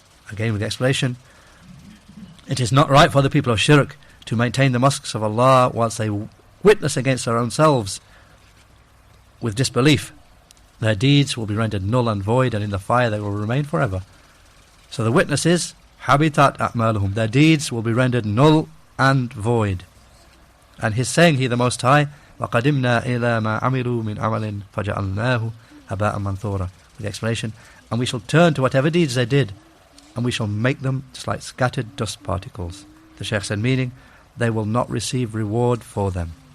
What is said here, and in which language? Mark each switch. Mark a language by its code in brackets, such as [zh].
[en] Again with the explanation, it is not right for the people of shirk to maintain the mosques of Allah whilst they witness against their own selves with disbelief. Their deeds will be rendered null and void, and in the fire they will remain forever. So the witness is habitat a'maluhum, their deeds will be rendered null and void. And his saying, He the Most High, [ar] وَقَدِمْنَا إِلَى مَا عَمِلُوا مِنْ عَمَلٍ فَجَعَلْنَاهُ هَبَاءً مَنْثُورًا. [en] With the explanation, and we shall turn to whatever deeds they did, and we shall make them just like scattered dust particles. The Shaykh said, meaning, they will not receive reward for them.